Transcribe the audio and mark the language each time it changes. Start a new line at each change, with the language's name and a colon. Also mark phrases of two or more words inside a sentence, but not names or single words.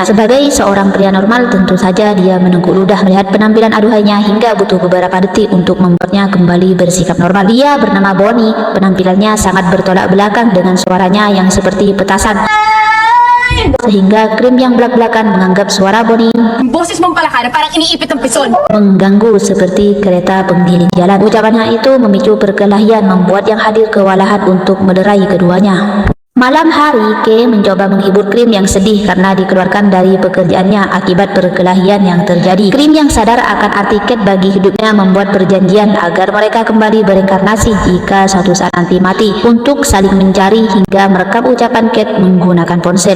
Indonesian: Sebagai seorang pria normal, tentu saja dia menengku ludah melihat penampilan aduhainya hingga butuh beberapa detik untuk membuatnya kembali bersikap normal. Dia bernama Bonnie. Penampilannya sangat bertolak belakang dengan suaranya yang seperti petasan, sehingga Cream yang belak-belakan menganggap suara Bonnie
Filipino: boses mempalakada parang iniipit ng pison
Indonesian: mengganggu seperti kereta penggiling jalan. Ucapannya itu memicu perkelahian, membuat yang hadir kewalahan untuk melerai keduanya. Malam hari, Kay mencoba menghibur Cream yang sedih karena dikeluarkan dari pekerjaannya akibat perkelahian yang terjadi. Cream yang sadar akan arti Cat bagi hidupnya membuat perjanjian agar mereka kembali bereinkarnasi jika suatu saat nanti mati, untuk saling mencari hingga merekam ucapan Cat menggunakan ponsel.